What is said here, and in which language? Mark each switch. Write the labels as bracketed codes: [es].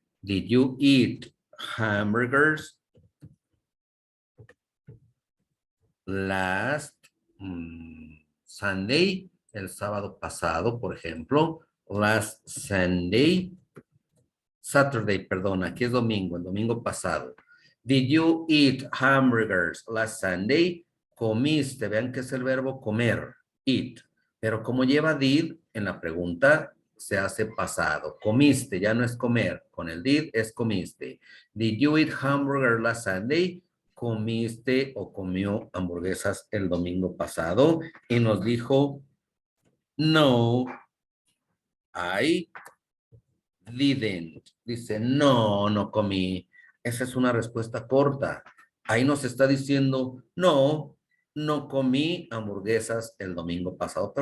[en] Did you eat hamburgers last Sunday? [es] El sábado pasado, por ejemplo. [en] Last Sunday. [es] Saturday, perdón, aquí es domingo, el domingo pasado. [en] Did you eat hamburgers last Sunday? [es] Comiste, vean que es el verbo comer, eat. Pero como lleva did, en la pregunta se hace pasado. Comiste, ya no es comer. Con el did es comiste. [en] Did you eat hamburger last Sunday? [es] Comiste o comió hamburguesas el domingo pasado. Y nos dijo, no, [en] I didn't. [es] Dice, no comí. Esa es una respuesta corta. Ahí nos está diciendo, no comí hamburguesas el domingo pasado.